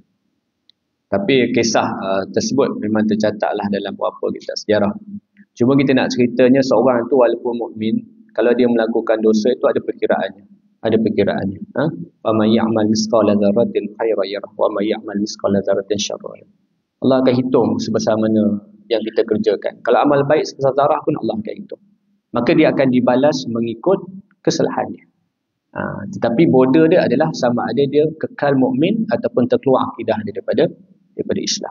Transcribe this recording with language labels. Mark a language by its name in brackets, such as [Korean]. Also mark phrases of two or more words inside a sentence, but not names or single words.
[Malay] Tapi kisah tersebut memang tercatatlah dalam beberapa kitab sejarah. Cuma kita nak ceritanya seorang tu walaupun mukmin, kalau dia melakukan dosa itu ada perkiraannya. Ada perkiraannya. [Arabic] وَمَنْ يَعْمَلْ مِثْقَالَ ذَرَّةٍ خَيْرًا يَرَهُ وَمَنْ يَعْمَلْ مِثْقَالَ ذَرَّةٍ شَرًّا يَرَهُ. [Malay] Allah akan hitung sebesar mana yang kita kerjakan. Kalau amal baik sebesar zarah pun Allah akan hitung. Maka dia akan dibalas mengikut kesalahannya. Tetapi border dia adalah sama ada dia kekal mukmin ataupun terkeluar akidah dia daripada Islam.